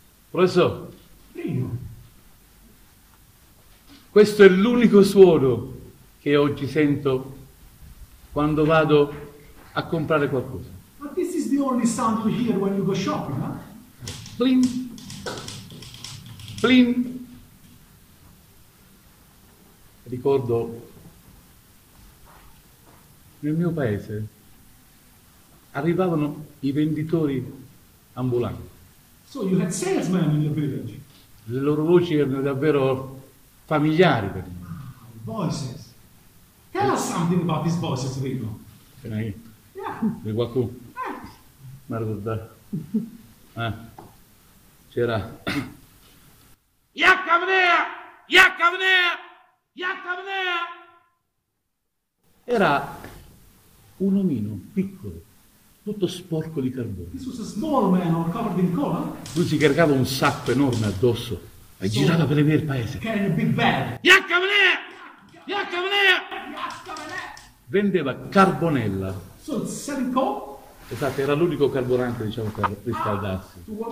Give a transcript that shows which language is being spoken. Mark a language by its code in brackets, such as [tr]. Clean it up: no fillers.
[it] Professor, questo è l'unico suono che oggi sento quando vado a comprare qualcosa. [en] But this is the only sound you hear when you go shopping, huh? Plin, plin. [it] Ricordo, nel mio paese arrivavano i venditori ambulanti. [en] So you had salesmen in your village? [it] Le loro voci erano davvero familiari per me. [en] Voices. Tell us something about these voices, Rino. Can I? Yeah. [it] Di qualcuno? Ma ricorda. C'era. Jacca venea! Jacca venea! Jacca era un omino piccolo, tutto sporco di carbone. [en] This was a small man or covered in coal. [it] Lui si caricava un sacco enorme addosso e girava per via il paese. [en] Carrying a big bag. [it] Jacca venea! Jacca venea! Vendeva carbonella. [en] So selling coal? [it] Esatto, era l'unico carburante, diciamo, per riscaldarsi.